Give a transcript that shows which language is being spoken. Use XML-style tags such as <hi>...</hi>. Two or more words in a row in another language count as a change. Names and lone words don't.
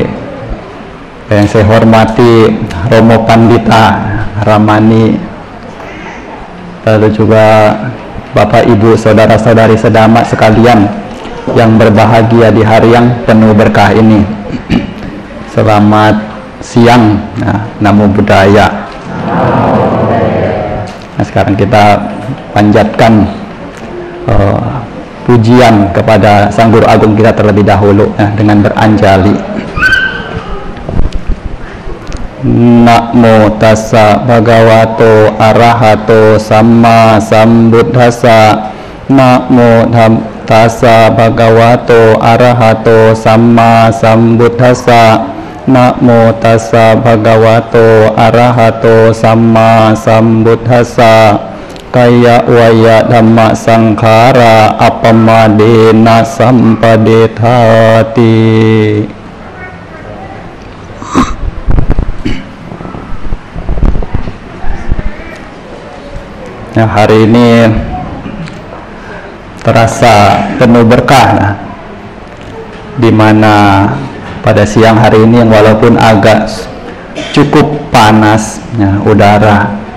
<id>Yang saya hormati Romo Pandita Ramani, lalu juga Bapak Ibu saudara-saudari sedama sekalian yang berbahagia di hari yang penuh berkah ini. Selamat siang,</id> <pi>Namo Buddhaya.</pi> <id>Nah, sekarang kita panjatkan pujian kepada Sang Guru Agung kita terlebih dahulu dengan beranjali.</id> <pi>Namo tassa bhagavato arahato samma sambuddhassa. Namo tassa bhagavato arahato samma sambuddhassa. Namo tassa bhagavato arahato samma sambuddhassa. Kaya waya dhamma sankhara apamadena sampadethati.</pi> <id>Nah, hari ini terasa penuh berkah, di mana pada siang hari ini yang walaupun agak cukup panas udara,</id>